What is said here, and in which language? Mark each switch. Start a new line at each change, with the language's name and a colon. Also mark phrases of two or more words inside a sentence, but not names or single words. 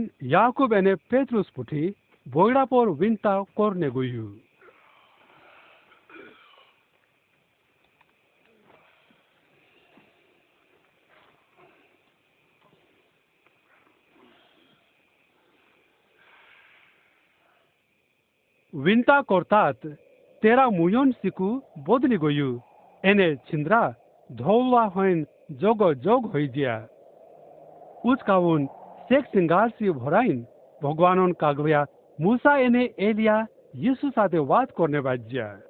Bhili: याकूब एने पेट्रुस पुठी बोगड़ा पर विंता करने गयु। विंता करतात तेरा मुयन सिकू बदली गयु एने छिंद्रा धौला होइन जोग जोग होई दिया। उचकाउन सेक सिंगार से भराइन भगवानन कागलिया मूसा एने एलिया यीशु साथे बात करने बाज्या।